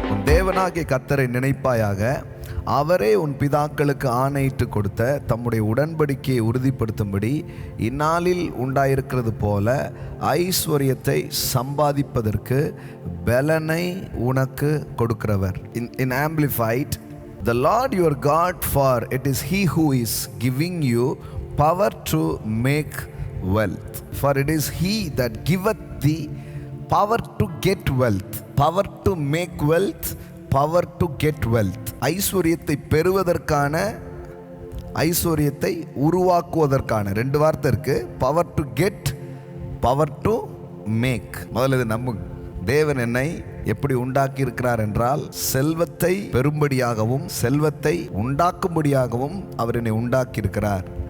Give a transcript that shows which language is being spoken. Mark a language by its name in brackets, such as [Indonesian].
[Tamil] தேவனாகிய கர்த்தரை நினைப்பாயாக, அவரே உன் பிதாக்களுக்கு ஆணையிட்டு கொடுத்த தம்முடைய உடன்படிக்கையை உறுதிப்படுத்தும்படி இந்நாளில் உண்டாயிருக்கிறது போல ஐஸ்வர்யத்தை சம்பாதிப்பதற்கு பலனை உனக்கு கொடுக்கிறவர். [English] In Amplified, the Lord your God, for it is he who is giving you power to make wealth. For it is he that giveth thee power to get wealth. Power to make wealth, power to get wealth. [Tamil] ஐஸ்வர்யத்தை பெறுவதற்கான, ஐஸ்வர்யத்தை உருவாக்குவதற்கான ரெண்டு வார்த்தை இருக்கு. [English] Power to get, power to make. [Tamil] முதல்ல இது நம்ம தேவன் என்னை எப்படி உண்டாக்கி இருக்கிறார் என்றால், செல்வத்தை பெறும்படியாகவும் செல்வத்தை உண்டாக்கும்படியாகவும் அவர் என்னை உண்டாக்கி இருக்கிறார்.